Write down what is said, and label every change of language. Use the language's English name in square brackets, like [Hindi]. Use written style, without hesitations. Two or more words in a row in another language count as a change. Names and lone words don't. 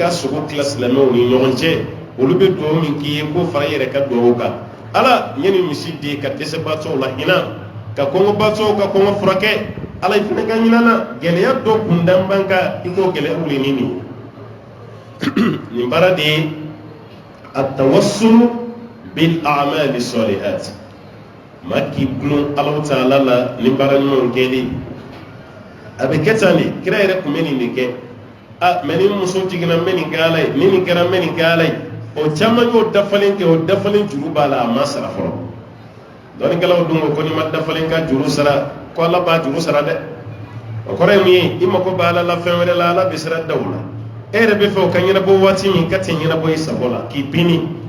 [Bambara] ka sogo tila silamɛw ni ɲɔgɔn cɛ olu bɛ duwawu min k'i ye ko fara i yɛrɛ ka duwawu kan ala n ye nin misi di ka dɛsɛbaatɔw la hinɛ ka kɔngɔbaatɔw ka kɔngɔ furakɛ ala i fana ka ɲinɛ na gɛlɛya dɔ kundan b'an kan i k'o gɛlɛya wuli ni nin nin baara de ye [Arabic] التوسل بالأعمال الصالحات [Bambara] maa k'i gulon [Arabic] الله تعالى [Bambara] la nin baara ɲumanw kɛli a bɛ kɛ tan de kira yɛrɛ tun bɛ nin de kɛ mais ni muso jiginna n bɛ nin kɛ ala ye ni nin kɛra n bɛ nin kɛ ala ye o caman y'o dafalen kɛ o dafalen juru b'a la a ma sara fɔlɔ dɔnnikɛlaw dun ko n'i ma dafalen ka juru sara ko ala b'a juru sara dɛ o kɔrɔ ye mun ye i mako b'a ala la fɛn wɛrɛ la ala bɛ sira da o la e yɛrɛ bɛ fɛ o ka ɲɛnabɔ waati min ka tɛ ɲɛnabɔ i sago la k'i pini